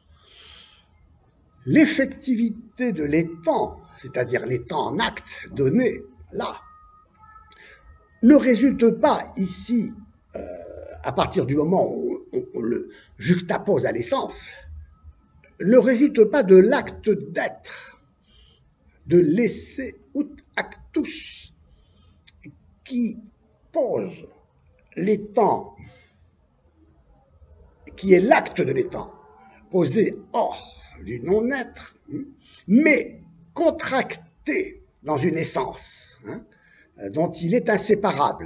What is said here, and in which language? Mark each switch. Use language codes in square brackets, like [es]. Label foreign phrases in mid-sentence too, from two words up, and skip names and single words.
[fr] L'effectivité de l'étant, c'est-à-dire l'étant en acte donné, là, ne résulte pas ici, à partir du moment où on le juxtapose à l'essence, ne résulte pas de l'acte d'être, de l' [la] esse ut actus, [fr] qui pose l'étant, qui est l'acte de l'étant, posé hors du non-être, mais contracté dans une essence, hein, dont il est inséparable.